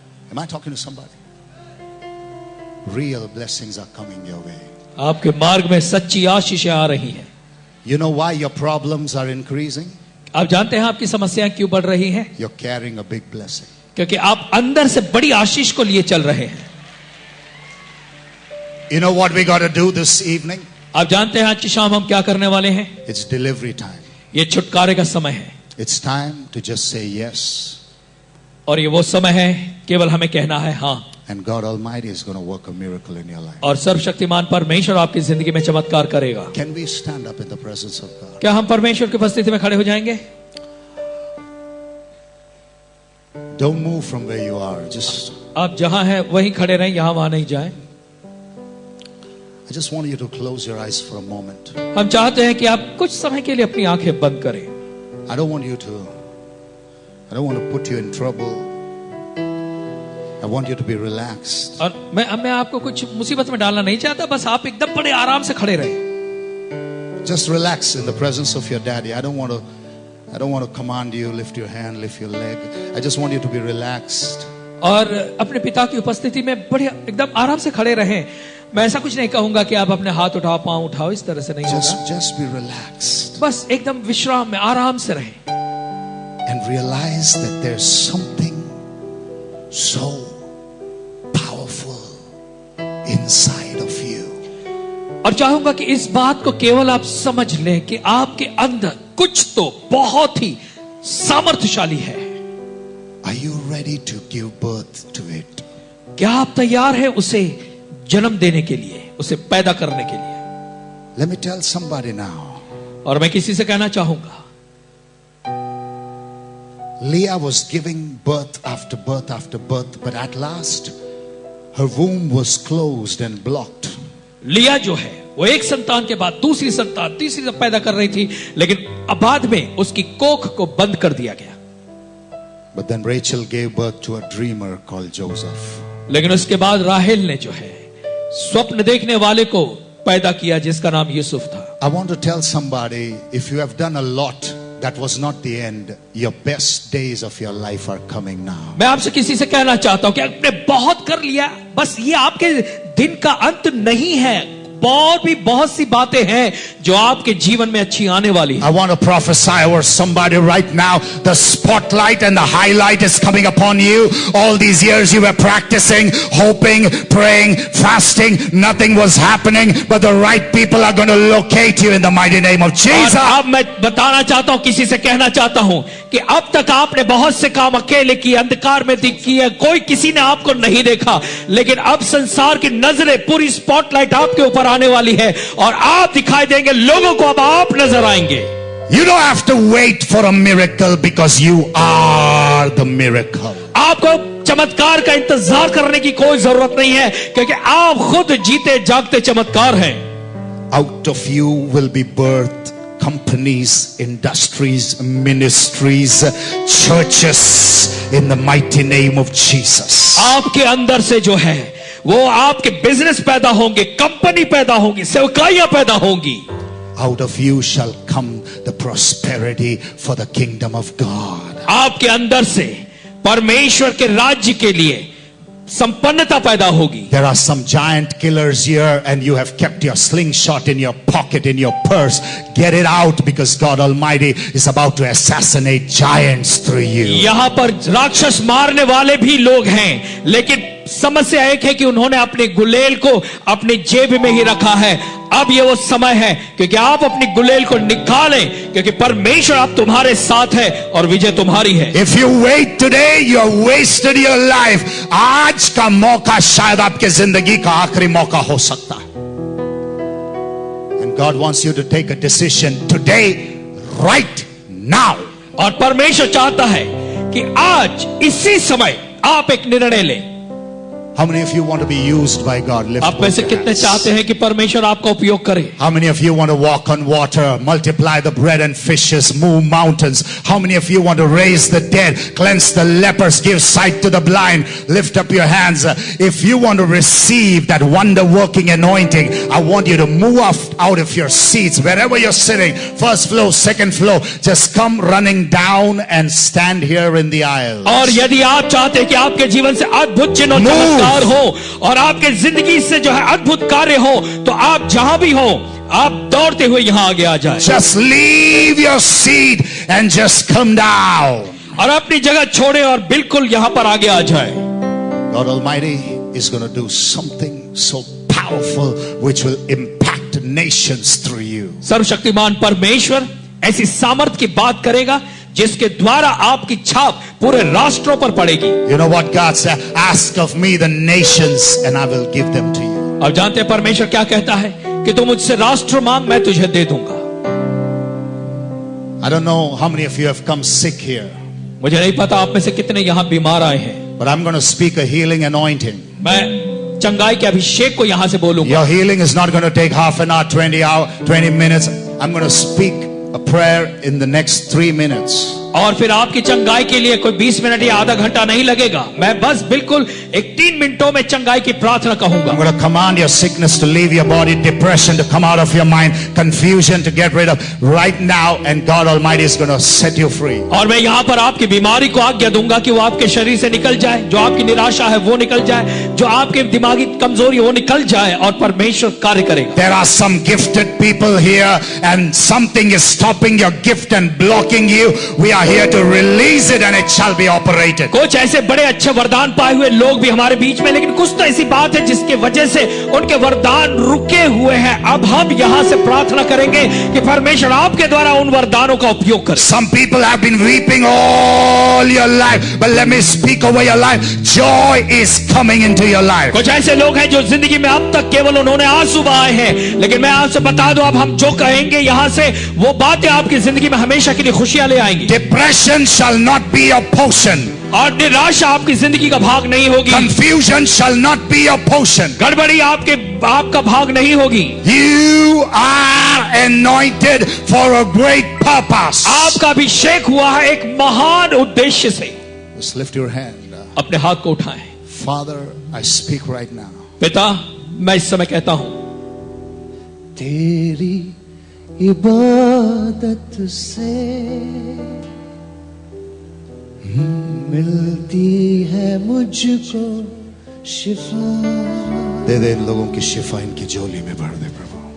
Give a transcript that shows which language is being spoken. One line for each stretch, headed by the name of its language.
English: Am I talking to somebody? Real blessings are coming your way.
Hindi: आपके मार्ग में सच्ची आशीषें आ रही हैं।
English: You know why your problems are increasing?
Hindi: आप जानते हैं आपकी समस्याएं क्यों बढ़ रही हैं?
English: You're carrying a big blessing.
Hindi: क्योंकि आप अंदर से बड़ी आशीष को लिए चल रहे हैं।
English: You know what we got to do this evening?
Hindi: आप जानते हैं आज की शाम हम क्या करने वाले हैं?
English: It's delivery time.
Hindi: ये छुटकारे का समय है।
English: It's time to just say yes.
Hindi: और ये वो समय है केवल हमें कहना है हाँ।
English: And God Almighty is going to work a miracle in your life.
Hindi: और सर्वशक्तिमान परमेश्वर आपकी जिंदगी में चमत्कार करेगा।
English: Can we stand up in the presence of God?
Hindi: क्या हम परमेश्वर की उपस्थिति में खड़े हो जाएंगे?
English: Don't move from where you are. Just,
Hindi: आप जहां हैं वहीं खड़े रहें, यहां वहां नहीं जाएं।
English: I just want you to close your eyes for a moment.
Hindi: हम चाहते हैं कि आप कुछ समय के लिए अपनी आंखें बंद करें।
English: I don't want to put you in trouble. I want you to be relaxed.
Hindi: और मैं आपको कुछ मुसीबत में डालना नहीं चाहता, बस आप एकदम बड़े आराम से खड़े रहें।
English: Just relax in the presence of your daddy. I don't want to command you, lift your hand, lift your leg. I just want you to be relaxed.
Hindi: और अपने पिता की उपस्थिति में बड़े एकदम आराम से खड़े रहें। मैं ऐसा कुछ नहीं कहूंगा कि आप अपने हाथ उठाओ, पांव उठाओ, इस तरह से नहीं होगा।
English: Just be relaxed.
Hindi: बस एकदम विश्राम में आराम से रहें
English: and realize that there's something so powerful inside of you.
Hindi: और चाहूंगा कि इस बात को केवल आप समझ लें कि आपके अंदर कुछ तो बहुत ही सामर्थ्यशाली है।
English: Are you ready to give birth to it?
Hindi: क्या आप तैयार हैं उसे जन्म देने के लिए, उसे पैदा करने के लिए?
English: Let me tell somebody now.
Hindi: और मैं किसी से कहना चाहूंगा,
English: Leah was giving birth after birth after birth, but at last her womb was closed and blocked.
Hindi: लिया जो है वो एक संतान के बाद दूसरी संतान, तीसरी संतान पैदा कर रही थी, लेकिन अब बाद में उसकी कोख को बंद कर दिया गया।
English: But then Rachel gave birth to a dreamer called Joseph.
Hindi: लेकिन उसके बाद राहेल ने जो है स्वप्न देखने वाले को पैदा किया जिसका नाम यूसुफ था।
English: I want to tell somebody, if you have done a lot, that was not the end. Your best days of your life are coming now.
Hindi: मैं आपसे किसी से कहना चाहता हूं कि आपने बहुत कर लिया, बस ये आपके दिन का अंत नहीं है। और भी बहुत सी बातें हैं जो आपके जीवन में अच्छी आने वाली है।
English: I want to prophesy over somebody right now. The spotlight and the highlight is coming upon you. All these years you were practicing, hoping, praying, fasting. Nothing was happening, but the right people are going to locate you in the mighty name of Jesus.
Hindi: और अब मैं बताना चाहता हूं, किसी से कहना चाहता हूं कि अब तक आपने बहुत से काम अकेले किए, अंधकार में किए, कोई किसी ने आपको नहीं देखा, लेकिन अब संसार की नजरें, पूरी स्पॉटलाइट आपके ऊपर आने वाली है और आप दिखाई देंगे लोगों को। अब आप नजर आएंगे।
English: You don't have to wait for a miracle because you are the miracle.
Hindi: आपको चमत्कार का इंतजार करने की कोई जरूरत नहीं है, क्योंकि आप खुद जीते जागते चमत्कार हैं।
English: Out of you will be birthed companies, industries, ministries, churches in the mighty name of Jesus.
Hindi: आपके अंदर से जो है वो आपके बिजनेस पैदा होंगे, कंपनी पैदा होंगी, सेवकाइयां पैदा होंगी।
English: Out of you shall come the prosperity for the kingdom of God.
Hindi: आपके अंदर से परमेश्वर के राज्य के लिए संपन्नता पैदा होगी।
English: There are some giant killers here and you have kept your slingshot in your pocket, in your purse. Get it out because God Almighty is about to assassinate giants through you.
Hindi: यहां पर राक्षस मारने वाले भी लोग हैं, लेकिन समस्या एक है कि उन्होंने अपने गुलेल को अपनी जेब में ही रखा है। अब ये वो समय है क्योंकि आप अपनी गुलेल को निकालें, क्योंकि परमेश्वर आप तुम्हारे साथ है और विजय तुम्हारी है।
English: If you wait today, you have wasted your life.
Hindi: आज का मौका शायद आपके जिंदगी का आखिरी मौका हो सकता है।
English: And God wants you to take a decision today, right now.
Hindi: और परमेश्वर चाहता है कि आज इसी समय आप एक निर्णय लें।
English: How many of you want to be used by God? Lift
Hindi: आप में से
English: both
Hindi: कितने
English: hands.
Hindi: चाहते हैं कि परमेश्वर आपका उपयोग करे?
English: How many of you want to walk on water, multiply the bread and fishes, move mountains? How many of you want to raise the dead, cleanse the lepers, give sight to the blind? Lift up your hands. If you want to receive that wonder working anointing, I want you to move out of your seats, wherever you're sitting, first floor, second floor, just come running down and stand here in the aisle.
Hindi: और यदि आप चाहते हैं कि आपके जीवन से अद्भुत चिन्ह और
English: Move.
Hindi: चमत्कार हो और आपके जिंदगी से जो है अद्भुत कार्य हो, तो आप जहां भी हो आप दौड़ते हुए यहां आगे आ जाएं।
English: Just leave your seat and just come down.
Hindi: और अपनी जगह छोड़े और बिल्कुल यहां पर आगे आ जाए।
English: God Almighty is going to do something so powerful which will impact nations through you.
Hindi: सर्वशक्तिमान परमेश्वर ऐसी सामर्थ की बात करेगा जिसके द्वारा आपकी छाप पूरे राष्ट्रों पर पड़ेगी।
English: You know what God said? Ask of me the nations and I will give them to you.
Hindi: और जानते हैं परमेश्वर क्या कहता है कि तुम मुझसे राष्ट्र मांग, मैं तुझे दे दूंगा।
English: I don't know how many of you have come sick here,
Hindi: मुझे नहीं पता आप में से कितने यहां बीमार आए हैं।
English: but I'm going to speak a healing anointing.
Hindi: मैं चंगाई के अभिषेक को यहां से बोलूंगा।
English: Your healing is not going to take half an hour, 20 minutes. I'm going to speak a prayer in the next 3 minutes.
Hindi: और फिर आपकी चंगाई के लिए कोई 20 मिनट या आधा घंटा नहीं लगेगा। मैं बस बिल्कुल एक 3 मिनटों में चंगाई की प्रार्थना कहूंगा।
English: I'm going to command your sickness to leave your body, depression to come out of your mind, confusion to get rid of right now, and God Almighty is going to set you free.
Hindi: और मैं यहाँ पर आपकी बीमारी को आज्ञा दूंगा कि वो आपके शरीर से निकल जाए, जो आपकी निराशा है वो निकल जाए, जो आपके दिमागी कमजोरी वो निकल जाए और परमेश्वर कार्य करेगा।
English: There are some gifted people here and something is stopping your gift and blocking you. We are here to release it and it shall be operated.
Hindi: कुछ ऐसे बड़े अच्छे वरदान पाए हुए लोग भी हमारे बीच में, लेकिन कुछ तो ऐसी बात है जिसके वजह से उनके वरदान रुके हुए हैं। अब हम यहाँ से प्रार्थना करेंगे कि परमेश्वर आपके द्वारा उन वरदानों का उपयोग करे।
English: Some people have been weeping all your life, but let me speak over your life. Joy is coming into your life.
Hindi: कुछ ऐसे लोग हैं जो जिंदगी में अब तक केवल उन्होंने आंसू बहाए हैं, लेकिन मैं आपसे बता दूं, अब हम जो कहेंगे यहाँ से वो बातें आपकी जिंदगी में हमेशा के लिए खुशियां ले आएंगी।
English: Depression shall not be your portion.
Hindi: और निराशा आपकी जिंदगी का भाग नहीं होगी।
English: Confusion shall not be your portion.
Hindi: गड़बड़ी आपका भाग नहीं होगी।
English: You are anointed for a great purpose.
Hindi: आपका अभिषेक हुआ है एक महान उद्देश्य से।
English: Just lift your hand.
Hindi: अपने हाथ को उठाएं।
English: Father, I speak right now.
Hindi: पिता, मैं इस समय कहता हूं, तेरी इबादत से मिलती है मुझको शिफा। दे दे इन लोगों की शिफा, इनकी झोली में भर दे प्रभु।